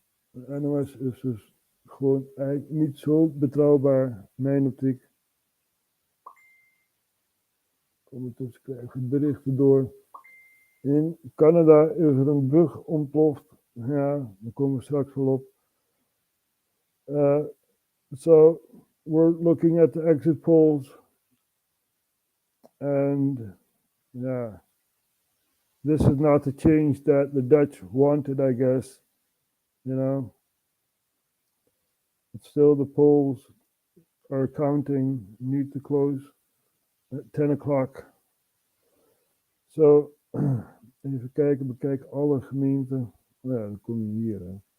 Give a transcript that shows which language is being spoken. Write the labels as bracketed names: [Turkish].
[Dutch] De NOS is dus gewoon eigenlijk niet zo betrouwbaar, mijn optiek. Ondertussen krijg ik berichten door. In Canada is er een brug ontploft. Ja, daar komen we straks wel op. [English] So, we're looking at the exit polls. And, yeah, this is not the change that the Dutch wanted, I guess. You know, but still the polls are counting, need to close at 10 o'clock. [Dutch] So, even kijken, bekijk alle gemeenten. Ja, dan kom je hier. Hè.